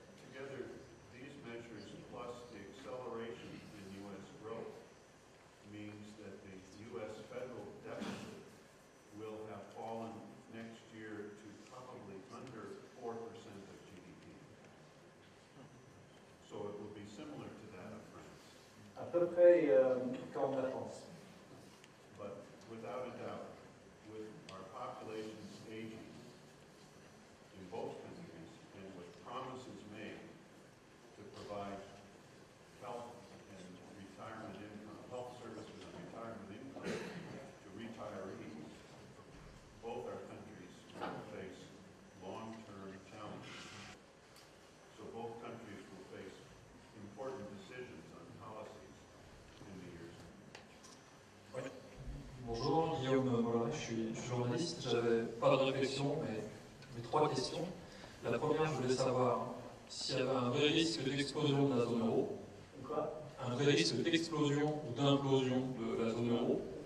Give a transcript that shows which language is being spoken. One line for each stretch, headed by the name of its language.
English: Together, these measures plus the acceleration in U.S. growth means that the U.S. federal deficit will have fallen next year to probably under 4% of GDP. So it will be similar to that of France.
French: À peu près comme la France.
English: But without a doubt, with our populations aging in both countries and with promises made to provide health and retirement income, health services and retirement income to retirees, both our countries will face long-term challenges. So both countries will face important decisions on policies in the years ahead.
French: Bonjour, Guillaume Mollin, je suis journaliste. J'avais pas de réflexion, mais trois questions. La première, je voulais savoir s'il y avait un vrai risque d'explosion de la zone euro. Quoi? Un vrai risque d'explosion ou d'implosion de la zone euro.